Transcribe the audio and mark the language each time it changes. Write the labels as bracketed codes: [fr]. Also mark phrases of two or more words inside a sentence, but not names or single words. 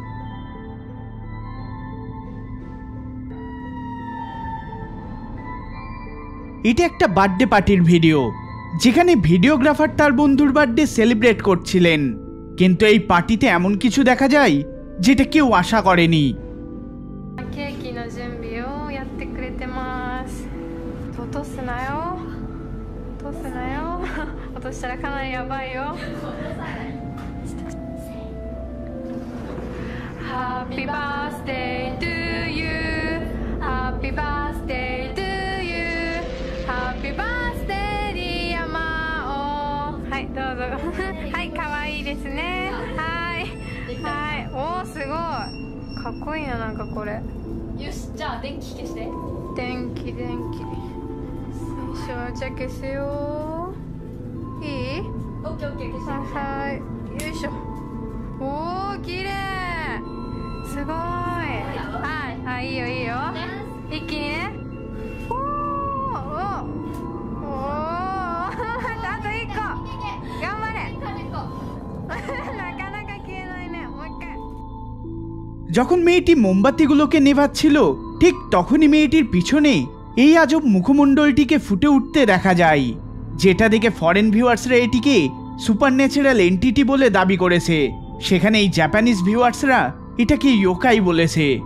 [bn] এটা একটা [en] birthday party [bn] ভিডিও, যেখানে ভিডিওগ্রাফার তার বন্ধুর [en] birthday celebrate [bn] করছিলেন, কিন্তু এই পার্টিতে এমন কিছু দেখা যায় যেটা কেউ আশা করেনি। [ja] ケーキの準備をやってくれてます。落とすなよ。落とすなよ。落としたらかなりやばいよ。 [en] Happy birthday to you. Happy birthday to you. Happy birthday dear Mao。 [ja] はい、どうぞ。はい、可愛いですね。はい。はい。おー、すごい。かっこいいな、なんかこれ。よし、じゃあ電気消して。電気よいしょ、じゃあ消すよ。いい？オッケーオッケー消して。はい、よいしょ。おー、綺麗。すごい。はい、いいよいいよ。一気にね。おー、おー、あと一個。頑張れ。なかなか消えないね。もう一回。 [bn] যখন মেয়েটি মোমবাতিগুলোকে নেভাচ্ছিল ঠিক তখনই মেয়েটির পিছনে এই আজব মুখমণ্ডলটিকে ফুটে উঠতে দেখা যায়, যেটা দেখে [en] foreign viewers [bn] এটিকে [en] supernatural entity [bn] বলে দাবি করেছে। সেখানে এই [en] Japanese viewers [bn] এটাকে ইয়োকাই বলেছে।